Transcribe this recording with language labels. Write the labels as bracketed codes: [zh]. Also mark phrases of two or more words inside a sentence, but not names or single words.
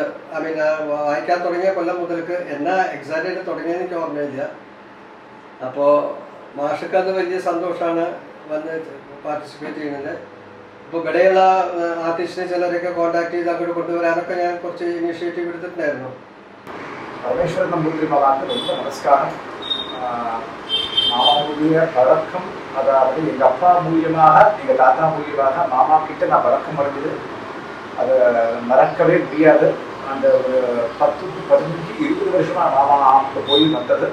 [en] I mean [ml] വായിക്കാൻ തുടങ്ങിയ കൊല്ലം മുതൽക്ക് എന്നാ എക്സാക്റ്റ് ആയിട്ട് തുടങ്ങിയെന്ന് എനിക്ക് ഓർമ്മയില്ല. അപ്പോൾ മാഷക്ക് അത് വലിയ സന്തോഷമാണ് വന്ന് പാർട്ടിസിപ്പേറ്റ് ചെയ്യുന്നത്. അപ്പോൾ ഇവിടെയുള്ള ആർട്ടിസ്റ്റിനെ ചിലരൊക്കെ കോൺടാക്ട് ചെയ്ത് അങ്ങോട്ട് കൊണ്ടുവരാനൊക്കെ ഞാൻ കുറച്ച് ഇനിഷ്യേറ്റീവ് എടുത്തിട്ടുണ്ടായിരുന്നു. [ta] பரமேஸ்வரன் நம்பூதிரி மகாக்கு ரொம்ப நமஸ்காரம். மாமாவுடைய பழக்கம், அதாவது எங்கள் அப்பா மூலியமாக, எங்கள் தாத்தா மூலியமாக மாமா கிட்ட நான் பழக்கம் அடைஞ்சது. அதை மறக்கவே முடியாது. அந்த ஒரு 10 to 15 20 வருஷமாக மாமா போய் வந்தது.